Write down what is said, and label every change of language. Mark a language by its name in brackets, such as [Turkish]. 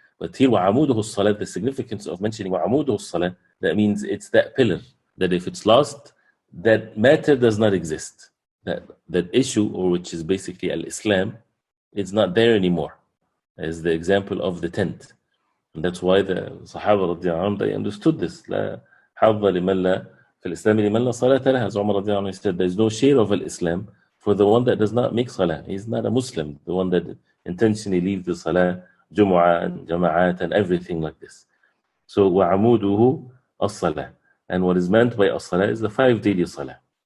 [English] But here, [Arabic] وَعَمُودُهُ الصَّلَاةِ, [English] the significance of mentioning وَعَمُودُهُ الصَّلَاةِ, that means it's that pillar, that if it's lost, that matter does not exist. That issue, or which is basically al-Islam, it's not there anymore, as the example of the tent. And that's why the Sahaba radiallahu anhum, they understood this. [Arabic] لا حظ لمن لا في الإسلام لمن لا صلاة له. [English] As Umar radiallahu anhu said, there's no share of al-Islam for the one that does not make salah. He's not a Muslim, the one that intentionally leaves the salah, Jumu'ah and Jama'at and everything like this. So [Arabic] وَعَمُودُهُ الصَّلَاةِ, [English] and what is meant by as-salah is the 5 daily salah.